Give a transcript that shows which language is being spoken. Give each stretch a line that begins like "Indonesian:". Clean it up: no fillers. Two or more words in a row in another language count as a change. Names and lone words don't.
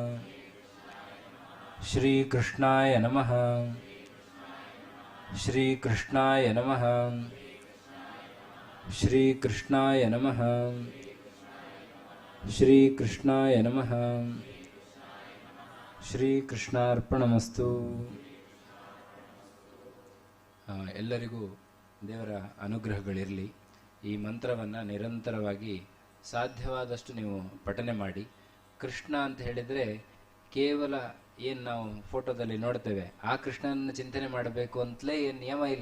Sanskrit: ಶ್ರೀ ಕೃಷ್ಣಾಯ ನಮಃ. ಶ್ರೀ ಕೃಷ್ಣಾಯ ನಮಃ. ಶ್ರೀ ಕೃಷ್ಣಾಯ ನಮಃ. ಶ್ರೀ ಕೃಷ್ಣಾಯ ನಮಃ. ಶ್ರೀ ಕೃಷ್ಣಾರ್ಪಣಮಸ್ತು.
Kannada: ಎಲ್ಲರಿಗೂ ದೇವರ ಅನುಗ್ರಹಗಳಿರಲಿ. ಈ ಮಂತ್ರವನ್ನು ನಿರಂತರವಾಗಿ ಸಾಧ್ಯವಾದಷ್ಟು ನೀವು ಪಠನೆ ಮಾಡಿ. ಕೃಷ್ಣ ಅಂತ ಹೇಳಿದರೆ ಕೇವಲ ಏನು ನಾವು ಫೋಟೋದಲ್ಲಿ ನೋಡ್ತೇವೆ ಆ ಕೃಷ್ಣನ ಚಿಂತನೆ ಮಾಡಬೇಕು ಅಂತಲೇ ಏನು ನಿಯಮ ಇಲ್ಲ.